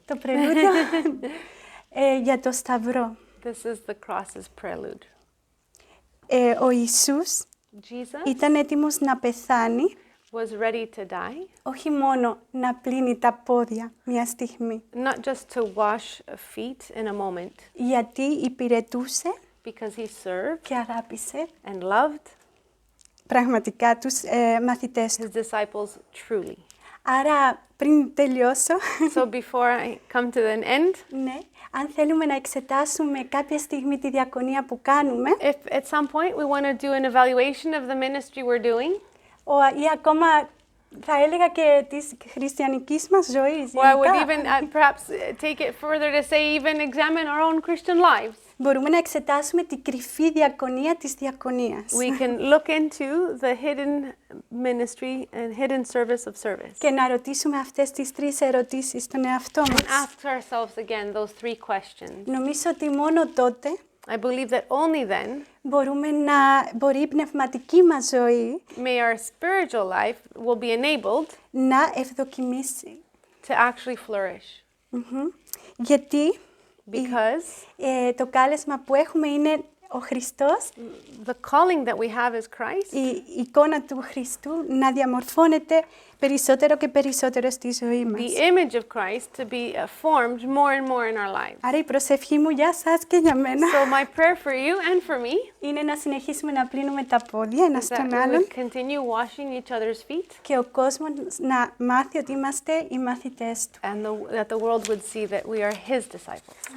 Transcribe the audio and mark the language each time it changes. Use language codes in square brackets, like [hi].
[el] το πρελούδιο για το Σταυρό. [en] This is the cross's prelude. [el] Ο Ιησούς [en] Jesus [el] ήταν έτοιμος να πεθάνει, [en] was ready to die, [el] όχι μόνο να πλύνει τα πόδια μια στιγμή, [en] not just to wash feet in a moment, [el] γιατί υπηρετούσε [en] because he served [el] και αγάπησε [en] and loved [el] πραγματικά τους μαθητές του. [en] his disciples truly. [el] Άρα, πριν τελειώσω, [en] So before I come to an end, [el] ναι, αν θέλουμε να εξετάσουμε κάποια στιγμή τη διακονία που κάνουμε, [en] if at some point we want to do an evaluation of the ministry we're doing, [el] ή ακόμα θα έλεγα και της χριστιανικής μας ζωής, [en] or I would [el] γενικά, [en] even perhaps take it further to say even examine our own Christian lives. [el] μπορούμε να εξετάσουμε την κρυφή διακονία της διακονίας. [en] We can look into the hidden ministry and hidden service of service. [el] Και να ρωτήσουμε αυτές τις τρεις ερωτήσεις στον εαυτό [en] And [el] μας. [en] ask ourselves again those three questions. [el] Νομίζω ότι μόνο τότε [en] I believe that only then [el] μπορεί η πνευματική μας ζωή [en] may our spiritual life will be enabled [el] να ευδοκιμήσει. [en] to actually flourish. [el] Γιατί [en] Because [el] το κάλεσμα που έχουμε είναι ο Χριστός, [en] the calling that we have as Christ, [el] η εικόνα του Χριστού να διαμορφώνεται περισσότερο και περισσότερο στη ζωή μας. [en] the image of Christ to be formed more and more in our lives. [el] Άρα η προσευχή μου για σας και για μένα [en] So my prayer for you and for me [el] είναι να συνεχίσουμε να πλύνουμε τα πόδια ένας [en] that [el] στον [en] we [el] άλλον [en] would continue washing each other's feet [el] και ο κόσμος να μάθει ότι είμαστε οι μαθητές του. [en] and that the world would see that we are his disciples.